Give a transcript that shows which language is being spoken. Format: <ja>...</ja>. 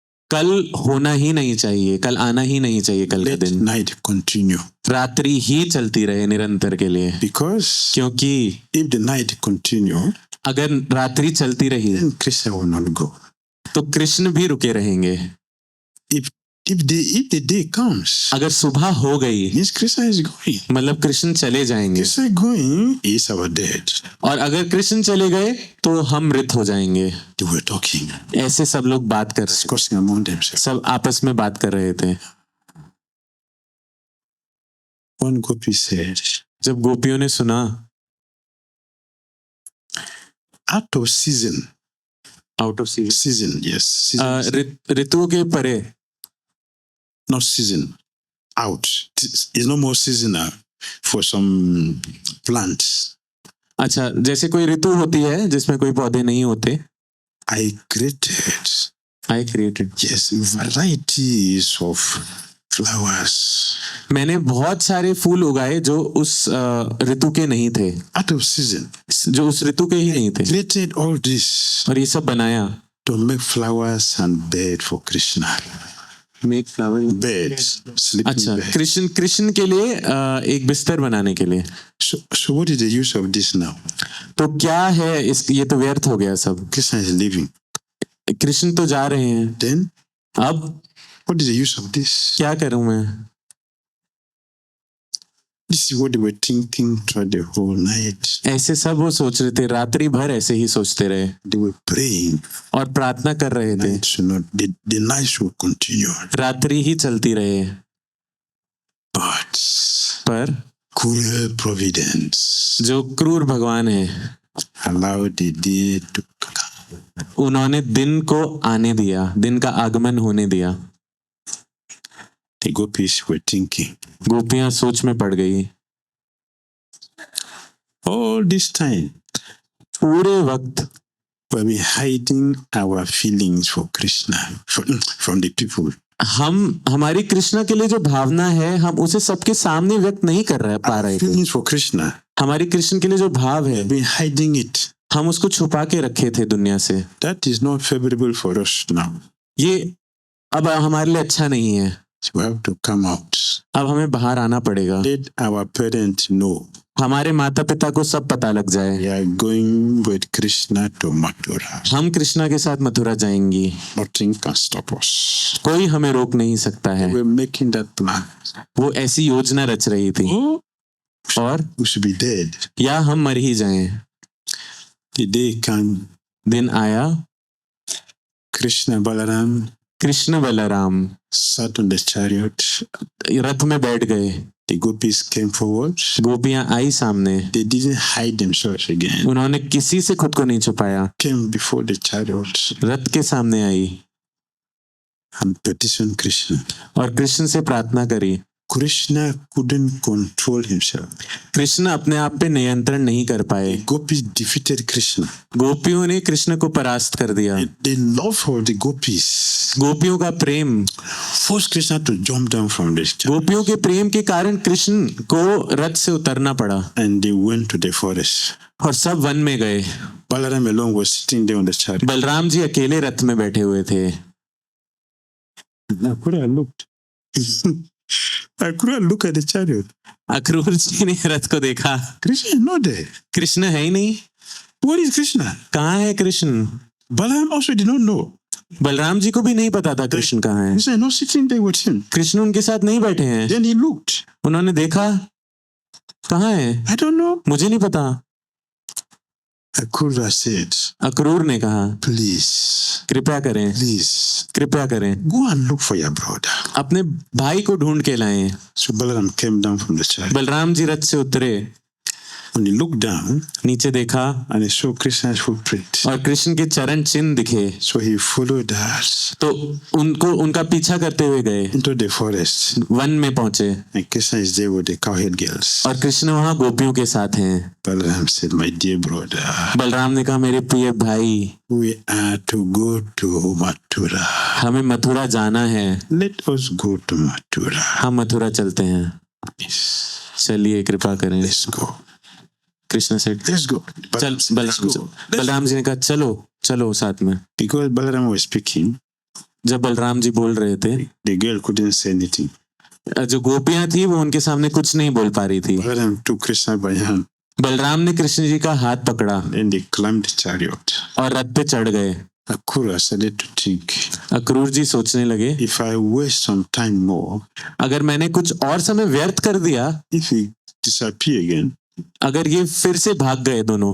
<hi>कल होना ही नहीं चाहिए, कल आना ही नहीं चाहिए, कल का</hi> <en>Let</en> <hi>दिन,</hi> <en>night continue.</en> <hi>रात्रि ही चलती रहे निरंतर के लिए।</hi> <en>Because</en> <hi>क्योंकि</hi> <en>if the night continue,</en> <hi>अगर रात्रि चलती रही</hi> <en>then Krishna will not go.</en> <hi>तो कृष्ण भी रुके रहेंगे।</hi> <en>If the day comes,</en> <hi>अगर सुबह हो गई</hi> <en>means Krishna is going.</en> <hi>मतलब कृष्ण चले जाएंगे,</hi> <en>Krishna going is our dead.</en> <hi>और अगर कृष्ण चले गए तो हम मृत हो जाएंगे।</hi> <en>They were talking,</en> <hi>ऐसे सब लोग बात कर रहे</hi> <en>discussing among themselves.</en> <hi>सब आपस में बात कर रहे थे।</hi> <en>One gopi said,</en> <hi>जब गोपियों ने सुना</hi> <en>out of season, out of season, season, yes, season,</en> <hi>ऋतुओं के परे,</hi> <en>not season, out. It's no more seasonal for some plants.</en> <hi>अच्छा, जैसे कोई ऋतु होती है जिसमें कोई पौधे नहीं होते।</hi> <en>I created, I created, yes, varieties of flowers</en> <hi>मैंने बहुत सारे फूल उगाए जो उस ऋतु के नहीं थे,</hi> <en>out of season.</en> <hi>जो उस ऋतु के ही नहीं थे,</hi> <en>Created all this</en> <hi>और ये सब बनाया।</hi> <en>to make flowers and bed for Krishna. Make flower, Beds, sleeping</en> <hi>अच्छा,</hi> <en>bed.</en> <hi>कृष्ण के लिए एक बिस्तर बनाने के लिए।</hi> <en>So what is the use of this now?</en> <hi>तो क्या है इस, ये तो व्यर्थ हो गया सब।</hi> <en>Krishna is leaving.</en> <hi>कृष्ण तो जा रहे हैं,</hi> <en>Then</en> <hi>अब</hi> <en>what is the use of this?</en> <hi>क्या करूं मैं?</hi> <en>This is what they were thinking throughout the whole night.</en> <hi>ऐसे सब वो सोच रहे थे, रात्रि भर ऐसे ही सोचते रहे</hi> <en>They were praying.</en> <hi>और प्रार्थना कर रहे थे,</hi> <en>Night should not, the night should continue.</en> <hi>रात्रि ही चलती रहे।</hi> <en>But</en> <hi>पर</hi> <en>cruel providence</en> <hi>जो क्रूर भगवान है,</hi> <en>allowed the day to come.</en> <hi>उन्होंने दिन को आने दिया, दिन का आगमन होने दिया।</hi> <en>The gopis were thinking,</en> <hi>गोपियां सोच में पड़ गई,</hi> <en>All this time,</en> <hi>पूरे वक्त</hi> <en>we've been hiding our feelings for Krishna from the people.</en> <hi>हमारी कृष्णा के लिए जो भावना है हम उसे सबके सामने व्यक्त नहीं कर रहे पा</hi> <en>Our</en> <hi>रहे थे।</hi> <en>feelings for Krishna,</en> <hi>हमारी कृष्ण के लिए जो भाव है</hi> <en>we've been hiding it.</en> <hi>हम उसको छुपा के रखे थे दुनिया से।</hi> <en>That is not favorable for us now.</en> <hi>ये अब हमारे लिए अच्छा नहीं है।</hi> <en>So we have to come out.</en> <hi>अब हमें बाहर आना पड़ेगा।</hi> <en>Let our parents know</en> <hi>हमारे माता पिता को सब पता लग जाए</hi> <en>we are going with Krishna to Mathura.</en> <hi>हम कृष्णा के साथ मथुरा जाएंगी।</hi> <en>Nothing can stop us.</en> <hi>कोई हमें रोक नहीं सकता है।</hi> <en>We're making that plan.</en> <hi>वो ऐसी योजना रच रही थी।</hi> <en>Oh,</en> <hi>और</hi> <en>we should be dead.</en> <hi>या हम मर ही जाएं।</hi> <en>The day came,</en> <hi>दिन आया,</hi> <en>Krishna Balaram</en> <hi>Krishna Balram</hi> <en>sat on the chariot.</en> <hi>रथ में बैठ गए।</hi> <en>The gopis came forward.</en> <hi>गोपियां आई सामने।</hi> <en>They didn't hide themselves again.</en> <hi>उन्होंने किसी से खुद को नहीं छुपाया।</hi> <en>Came before the chariot</en> <hi>रथ के सामने आई</hi> <en>and petitioned Krishna.</en> <hi>और कृष्ण से प्रार्थना करी।</hi> <en>Krishna couldn't control himself.</en> <hi>Krishna अपने आप पे नियंत्रण नहीं कर पाए।</hi> <en>Gopis defeated Krishna.</en> <hi>गोपियों ने कृष्ण को परास्त कर दिया।</hi> <en>The love for the gopis</en> <hi>गोपियों का प्रेम,</hi> <en>forced Krishna to jump down from the chariot.</en> <hi>गोपियों के प्रेम के कारण कृष्ण को रथ से उतरना पड़ा</hi> <en>And they went to the forest.</en> <hi>और सब वन में गए।</hi> <en>Balaram alone was sitting there on the chariot.</en> <hi>Balram ji अकेले रथ में बैठे हुए थे।</hi> <en>Akura looked. Akura looked at the chariot.</en> <hi>Akrur जी ने रथ को देखा,</hi> <en>Krishna is not there.</en> <hi>Krishna है ही नहीं।</hi> <en>What is Krishna?</en> <hi>कहाँ है Krishna?</hi> <en>Balaram also did not know.</en> <hi>Balram ji को भी नहीं पता था कृष्ण कहाँ है।</hi> <en>Krishna is not sitting there with him.</en> <hi>Krishna उनके साथ नहीं बैठे हैं।</hi> <en>Then he looked.</en> <hi>उन्होंने देखा, कहाँ है?</hi> <en>I don't know.</en> <hi>मुझे नहीं पता।</hi> <en>Akura said,</en> <hi>अक्रूर ने कहा,</hi> <en>please,</en> <hi>कृपया करें,</hi> <en>please,</en> <hi>कृपया करें,</hi> <en>go and look for your brother.</en> <hi>अपने भाई को ढूंढ के लाएं।</hi> <en>So Balaram came down from the chariot.</en> <hi>Balram ji रथ से उतरे,</hi> <en>When he looked down</en> <hi>नीचे देखा</hi> <en>and he saw Krishna's footprint,</en> <hi>और कृष्ण के चरण चिन्ह दिखे,</hi> <en>so he followed us</en> <hi>तो उनका पीछा करते हुए गए।</hi> <en>into the forest.</en> <hi>वन में पहुंचे</hi> <en>And Krishna is there with the cowherd girls.</en> <hi>और कृष्ण वहां गोपियों के साथ हैं।</hi> <en>Balaram said, my dear brother,</en> <hi>Balram ने कहा, मेरे प्रिय भाई,</hi> <en>we are to go to Mathura.</en> <hi>हमें मथुरा जाना है।</hi> <en>Let us go to Mathura.</en> <hi>हम मथुरा चलते हैं।</hi> <en>Yes.</en> <hi>चलिए कृपा करें।</hi> <en>Let's go.</en> <hi>कृष्ण से</hi> <en>Let's go.</en> <hi>चल</hi> <en>Let's go.</en> <hi>बलराम जी ने कहा, चलो चलो साथ में।</hi> <en>Because Balaram was speaking,</en> <hi>जब बलराम जी बोल रहे थे,</hi> <en>the girl couldn't say anything.</en> <hi>जो गोपियां थी वो उनके सामने कुछ नहीं बोल पा रही थी।</hi> <en>Balaram took Krishna by hand</en> <hi>Balram ने कृष्ण जी का हाथ पकड़ा</hi> <en>and they climbed the chariot.</en> <hi>और रथ पे चढ़ गए।</hi> <en>Akura started to think,</en> <hi>Akrur जी सोचने लगे,</hi> <en>if I waste some time more,</en> <hi>अगर मैंने कुछ और समय व्यर्थ कर दिया,</hi> <en>if he disappear again,</en> <hi>अगर ये फिर से भाग गए दोनों,</hi>